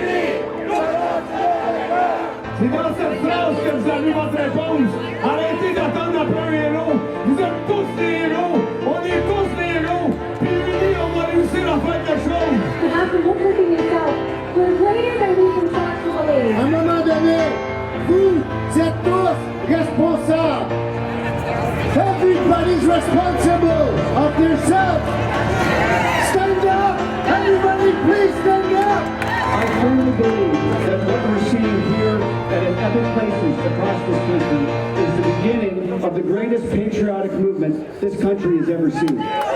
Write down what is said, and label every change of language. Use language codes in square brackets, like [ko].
[fr] C'est dans cette phrase que vous avez votre réponse. Arrêtez d'attendre après un héros. Vous êtes tous des héros. On est tous des héros. Puis unis, on va réussir à faire quelque chose. [en] You have to look within yourself. We're greater than we can possibly believe. [fr] À un moment donné, vous êtes tous responsables. [en] Everybody's responsible of themselves. Stand up. Everybody, please stand up. I firmly believe that what we're seeing here and in other places across this country is the beginning of the greatest patriotic movement this country has ever seen.